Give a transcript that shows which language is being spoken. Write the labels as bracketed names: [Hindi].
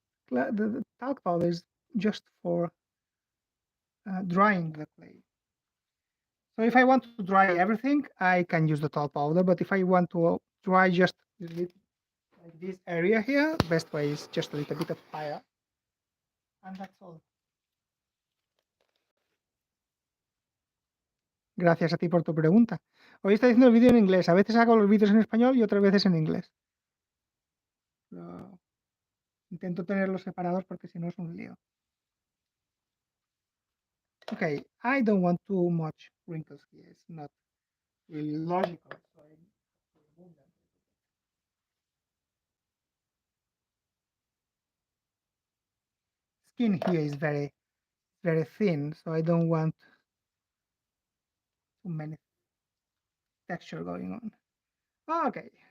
[English] The talc powder is just for drying the clay. So if I want to dry everything, I can use the talc powder. But if I want to dry just like this area here, best way is just a little bit of fire, and that's all. [Spanish] Gracias a ti por tu pregunta. Hoy está diciendo el vídeo en inglés. A veces hago los vídeos en español y otras veces en inglés. Pero intento tenerlos separados porque si no es un lío. [English] Okay, I don't want too much wrinkles here. It's not really logical. So I need to remove them. Skin here is very, very thin, so I don't want too many texture going on. Okay.